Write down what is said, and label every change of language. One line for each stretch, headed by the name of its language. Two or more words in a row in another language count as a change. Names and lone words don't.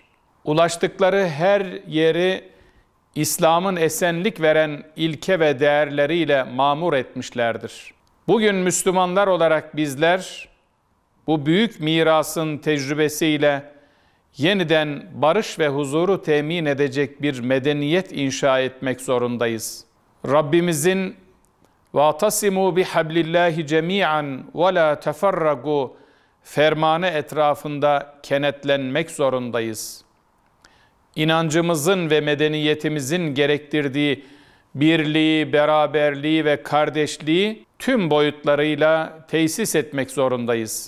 Turkish: Ulaştıkları her yeri İslam'ın esenlik veren ilke ve değerleriyle mamur etmişlerdir. Bugün Müslümanlar olarak bizler bu büyük mirasın tecrübesiyle yeniden barış ve huzuru temin edecek bir medeniyet inşa etmek zorundayız. Rabbimizin
Arabic: وَاَعْتَصِمُوا بِحَبْلِ اللّٰهِ جَمِيعًا وَلَا تَفَرَّقُوا
Turkish: fermanı etrafında kenetlenmek zorundayız. İnancımızın ve medeniyetimizin gerektirdiği birliği, beraberliği ve kardeşliği tüm boyutlarıyla tesis etmek zorundayız.